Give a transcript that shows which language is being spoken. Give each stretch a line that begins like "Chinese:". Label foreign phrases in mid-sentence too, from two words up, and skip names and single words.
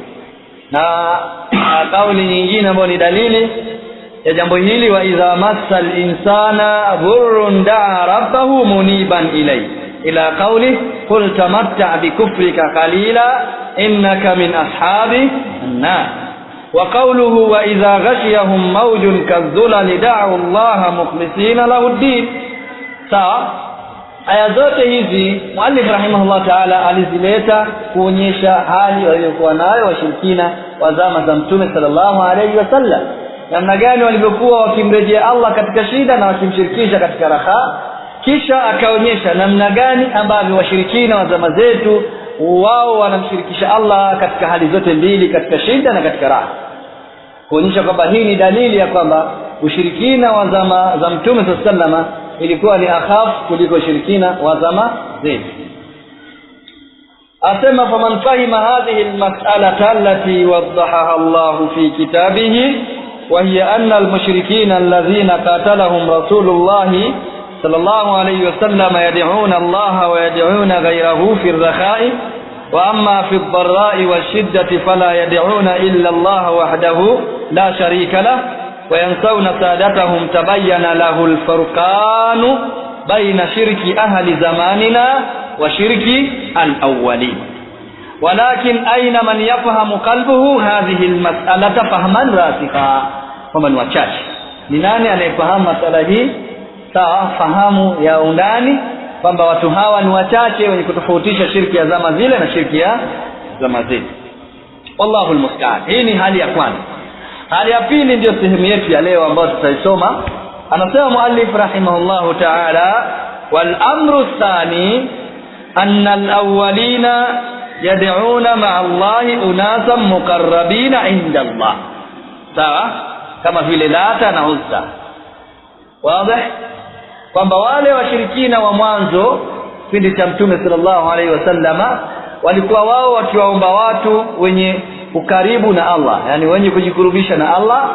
Swahili: na kauli nyingine ambayo ni dalili ya jambo hili,
Arabic: وإذا مس الإنسان ضر دعا ربه منيبا إليه إلى قول قل تمتع بكفرك قليلا إنك من أصحاب النار. وقوله وإذا غشيهم موج كالظلل دعوا الله مخلصين له الدين.
Swahili: Sawa, aya zote hizi muallif
Arabic: رحمه الله تعالى
Swahili: alizileta kuonyesha hali waliokuwa nayo washirikina wa zama za Mtume
Arabic: صلى الله عليه وسلم,
Swahili: namna gani walivyokuwa wakimrejea Allah katika shida na wakimshirikisha katika raha. Kisha akaonyesha namna gani ambavyo washirikina wa zama zetu wao wanamshirikisha Allah katika hali zote mbili, katika shida na katika raha, kuonyesha kwamba hii ni dalili ya kwamba ushirikina wa zama za Mtume
Arabic: صلى الله عليه وسلم
Swahili: ilikuwa ni akhaf kuliko ushirikina wa zama zetu.
Arabic: Asema فمن فهم هذه المسألة التي وضحها الله في كتابه وهي أن المشركين الذين قاتلهم رسول الله صلى الله عليه وسلم يدعون الله ويدعون غيره في الرخاء، وأما في الضراء والشدة فلا يدعون إلا الله وحده لا شريك له وينسون سادتهم، تبين له الفرقان بين شرك أهل زماننا وشرك الأولين. ولكن أين من يفهم قلبه هذه المسألة فهما راسخا؟
Swahili: ومن wachache ni nani anayefahamu masala hii sawa, fahamu ya undani kwamba watu hawa ni wachache wenye kutofautisha shirki ya zama zile na shirki ya zama zetu.
Arabic: والله المستعان.
Swahili: Hii ni hali ya kwanza. Hali ya pili ndio sehemu yetu ya leo ambayo tutaisoma. Anasema muallif
Arabic: رحمه الله تعالى والأمر الثاني أن الأولين يدعون مع الله أناسا مقربين عند الله.
Swahili: Sawa? Kama vile Lata na Uzza. Wazi? Kwamba wale washirikina wa mwanzo kipindi cha Mtume
Arabic: صلى الله عليه وسلم
Swahili: walikuwa wao wakiwaomba watu wenye ukaribu na Allah, yani wenye kujikurubisha na Allah.